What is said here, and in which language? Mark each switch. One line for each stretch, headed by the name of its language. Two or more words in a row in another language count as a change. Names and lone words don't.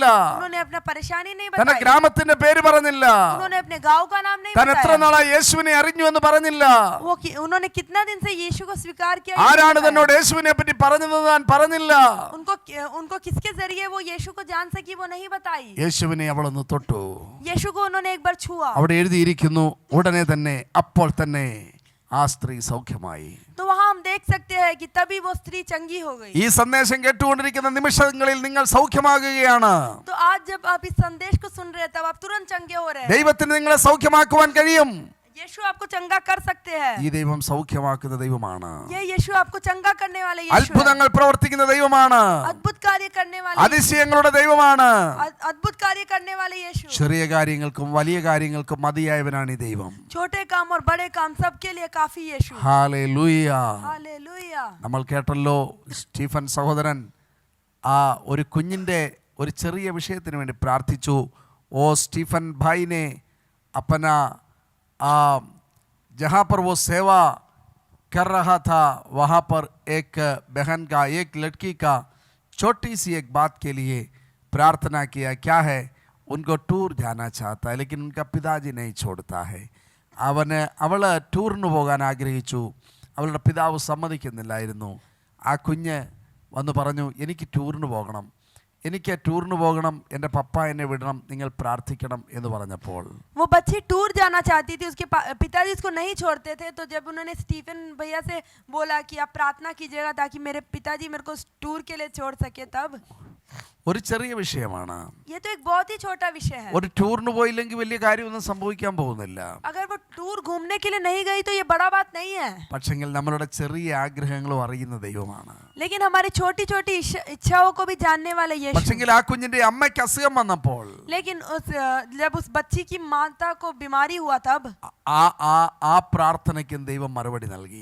Hindi: उन्होंने अपना परेशानी नहीं
Malayalam: തന്റെ
Hindi: बताई.
Malayalam: ഗ്രാമത്തിന്റെ പേര് പറഞ്ഞില്ല.
Hindi: उन्होंने अपने गांव का नाम नहीं
Malayalam: താൻ എത്ര
Hindi: बताया.
Malayalam: നാളായി യേശുവിനെ അറിഞ്ഞു എന്ന് പറഞ്ഞില്ല.
Hindi: उन्होंने कितना दिन से यीशु को स्वीकार किया,
Malayalam: ആരാണ് തന്നോട് യേശുവിനെ പറ്റി പറഞ്ഞതെന്ന് താൻ പറഞ്ഞില്ല.
Hindi: उनको किसके जरिए वो यीशु को जान सकी वो नहीं बताई.
Malayalam: യേശുവിനെ അവളൊന്ന് തൊട്ടു.
Hindi: यीशु को उन्होंने एक बार छुआ.
Malayalam: അവിടെ എഴുതിയിരിക്കുന്നു, ഉടനെ തന്നെ, അപ്പോൾ തന്നെ ആ സ്ത്രീ സൗഖ്യമായി.
Hindi: तो वहाँ हम देख सकते हैं कि तभी वो स्त्री चंगी हो गई.
Malayalam: ഈ സന്ദേശം കേട്ടുകൊണ്ടിരിക്കുന്ന നിമിഷങ്ങളിൽ നിങ്ങൾ സൗഖ്യമാകുകയാണ്.
Hindi: तो आज जब आप इस संदेश को सुन रहे हैं, तब आप तुरंत चंगे हो रहे हैं.
Malayalam: ദൈവത്തിന് നിങ്ങളെ സൗഖ്യമാക്കുവാൻ കഴിയും.
Hindi: यीशु आपको चंगा कर सकते हैं.
Malayalam: ഈ ദൈവം സൗഖ്യമാക്കുന്ന ദൈവമാണ്.
Hindi: ये यीशु आपको चंगा करने वाले यीशु है.
Malayalam: അത്ഭുതങ്ങൾ പ്രവർത്തിക്കുന്ന ദൈവമാണ്.
Hindi: अद्भुत कार्य करने वाले,
Malayalam: അതിശയങ്ങളുടെ ദൈവമാണ്.
Hindi: अद्भुत कार्य करने वाले यीशु.
Malayalam: ചെറിയ കാര്യങ്ങൾക്കും വലിയ കാര്യങ്ങൾക്കും മതിയായവനാണ് ഈ ദൈവം.
Hindi: छोटे काम और बड़े काम सबके लिए काफी यीशु.
Malayalam: ഹല്ലേലൂയ.
Hindi: हालेलुया.
Malayalam: നമ്മൾ കേട്ടല്ലോ, സ്റ്റീഫൻ സഹോദരൻ ആ ഒരു കുഞ്ഞിൻ്റെ ഒരു ചെറിയ വിഷയത്തിന് വേണ്ടി പ്രാർത്ഥിച്ചു.
Hindi: ഓ സ്റ്റീഫൻ भाई ने अपना जहाँ पर वो सेवा कर रहा था, वहाँ पर एक बहन का, एक लड़की का छोटी सी एक बात के लिए प्रार्थना किया. क्या है, उनको टूर जाना चाहता है, लेकिन उनका पिताजी नहीं छोड़ता है.
Malayalam: അവൾ ടൂറിന് പോകാൻ ആഗ്രഹിച്ചു. അവളുടെ പിതാവ് സമ്മതിക്കുന്നില്ലായിരുന്നു. ആ കുഞ്ഞ് വന്ന് പറഞ്ഞു, എനിക്ക് ടൂറിന് പോകണം, എൻ്റെ പപ്പ എന്നെ വിടണം, നിങ്ങൾ പ്രാർത്ഥിക്കണം എന്ന് പറഞ്ഞപ്പോൾ,
Hindi: वो बच्ची टूर जाना चाहती थी, उसके पिताजी उसको नहीं छोड़ते थे. तो जब उन्होंने स्टीफन भैया से बोला कि आप प्रार्थना कीजिएगा ताकि मेरे पिताजी मेरे को टूर के लिए छोड़ सके, तब
Malayalam: ഒരു ചെറിയ വിഷയമാണ്.
Hindi: ये तो एक बहुत ही छोटा विषय है.
Malayalam: ഒരു ടൂറിന് പോയില്ലെങ്കിൽ വലിയ കാര്യമൊന്നും സംഭവിക്കാൻ പോകുന്നില്ല.
Hindi: अगर वो टूर घूमने के लिए नहीं गई तो ये बड़ा बात नहीं है.
Malayalam: പക്ഷെങ്കിൽ നമ്മളുടെ ചെറിയ ആഗ്രഹങ്ങളും അറിയുന്ന ദൈവമാണ്.
Hindi: लेकिन हमारी छोटी छोटी इच्छाओं को भी जानने वाला यीशु.
Malayalam: പക്ഷെങ്കിൽ ആ കുഞ്ഞിന്റെ അമ്മയ്ക്ക് അസുഖം വന്നപ്പോൾ
Hindi: लेकिन जब उस बच्ची की माता को बीमारी हुआ तब
Malayalam: ആ പ്രാർത്ഥനയ്ക്കും ദൈവം മറുപടി നൽകി.